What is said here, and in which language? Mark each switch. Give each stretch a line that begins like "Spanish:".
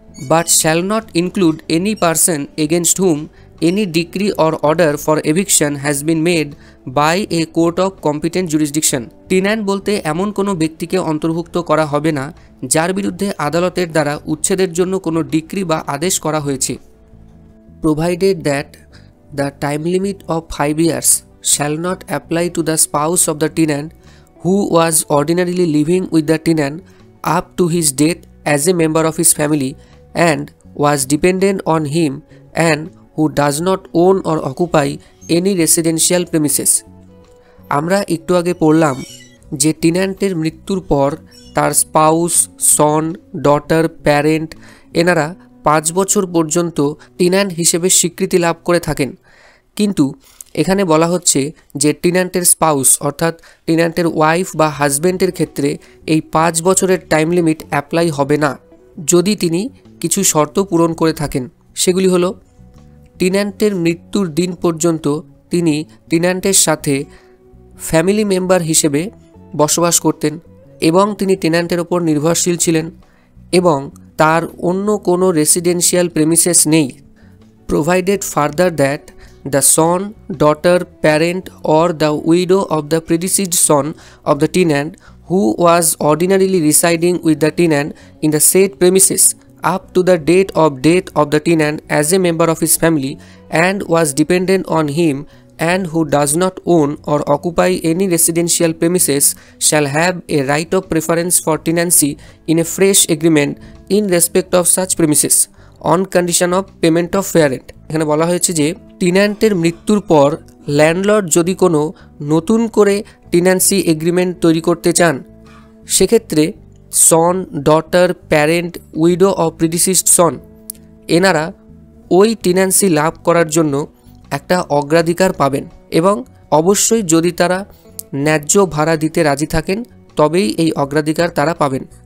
English: But shall not include any person against whom any decree or order for eviction has been made by a court of competent jurisdiction.
Bangla: Tenant বলতে এমন কোনো ব্যক্তিকে অন্তর্ভুক্ত করা হবে না যার বিরুদ্ধে আদালতের দ্বারা উচ্ছেদের জন্য কোনো ডিক্রি বা আদেশ করা হয়েছে।
English: Provided that the time limit of 5 years shall not apply to the spouse of the tenant who was ordinarily living with the tenant up to his death as a member of his family and was dependent on him and who does not own or occupy any residential premises।
Bangla: আমরা একটু আগে পড়লাম যে টেন্যান্টের মৃত্যুর পর তার spouse, সন, daughter, parent এনারা 5 বছর পর্যন্ত টেন্যান্ট হিসেবে স্বীকৃতি লাভ করে থাকেন। কিন্তু এখানে বলা হচ্ছে যে টেন্যান্টের স্পাউস অর্থাৎ টেন্যান্টের ওয়াইফ বা হাজব্যান্ডের ক্ষেত্রে এই 5 বছরের টাইম লিমিট অ্যাপ্লাই হবে না যদি তিনি কিছু শর্ত পূরণ করে থাকেন। সেগুলি হলো, টেন্যান্টের মৃত্যুর দিন পর্যন্ত তিনি টেন্যান্টের সাথে ফ্যামিলি মেম্বার হিসেবে বসবাস করতেন এবং তিনি টেন্যান্টের ওপর নির্ভরশীল ছিলেন এবং তার অন্য কোনো রেসিডেন্সিয়াল প্রেমিসেস নেই।
English: Provided further that the son, daughter, parent or the widow of the predeceased son of the tenant who was ordinarily residing with the tenant in the said premises up to the date of death of the tenant as a member of his family and was dependent on him and who does not own or occupy any residential premises shall have a right of preference for tenancy in a fresh agreement in respect of such premises on condition of payment of fair rent।
Bangla: এখানে বলা হয়েছে যে টেন্যান্টের মৃত্যুর পর landlord যদি কোনো নতুন করে টেন্যান্সি এগ্রিমেন্ট তৈরি করতে চান, সেক্ষেত্রে সন, ডটার, প্যারেন্ট, উইডো অফ প্রিডিসিস্ড সন এনারা ওই টেন্যান্সি লাভ করার জন্য একটা অগ্রাধিকার পাবেন এবং অবশ্যই যদি তারা ন্যায্য ভাড়া দিতে রাজি থাকেন তবেই এই অগ্রাধিকার তারা পাবেন।